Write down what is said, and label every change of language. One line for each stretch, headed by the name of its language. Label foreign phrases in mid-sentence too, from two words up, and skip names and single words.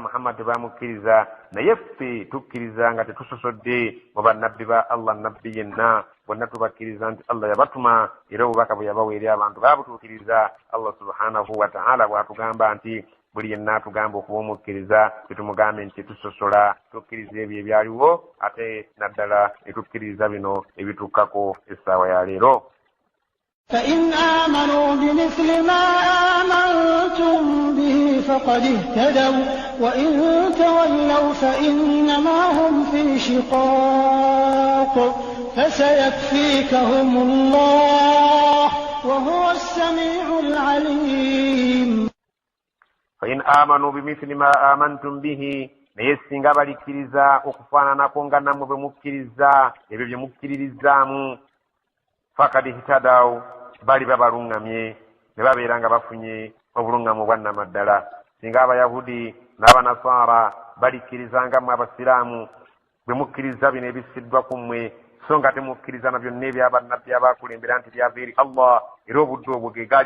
Ganda: Muhammad tebamukkiriza naye ffe tukkiriza nga tetusosodde mu bannabbi ba Allah nabbi yenna bonna tubakkiriza nti Allah yabatuma era obubaka bwe yabawa eri abantu babutuukiriza Allah
Arabic: سبحانه وتعالى
Ganda: bw'atugamba nti buli yenna atugamba okuba omukkiriza tetumugambe nti tusosola tukkiriza ebyo ebyaliwo ate naddala netukkiriza bino ebitukkako essaawa ya leero.
Arabic: فإن آمنوا بمثل ما آمنتم به فقد اهتدوا وإن تولوا فإنما هم في شقاق فسيكفيكهم الله وهو السميع العليم. فإن آمنوا بمثل ما آمنتم به
Ganda: naye singa balikkiriza okufaananako nga nammwe bwe mukkiriza ebyo bye mukkiririzaamu
Arabic: فقد اهتدوا
Ganda: bali babalungamye ne babeera nga bafunye obulungamu bwannamaddala singa abayahudi n'abanasara balikkirizanga mu abasiraamu bwe mukkiriza bino ebisiddwa ku mmwe so nga temukkiriza na byonna ebyabannabbi abaakulembera nti byava eri Allah era obudde obwo ge gaali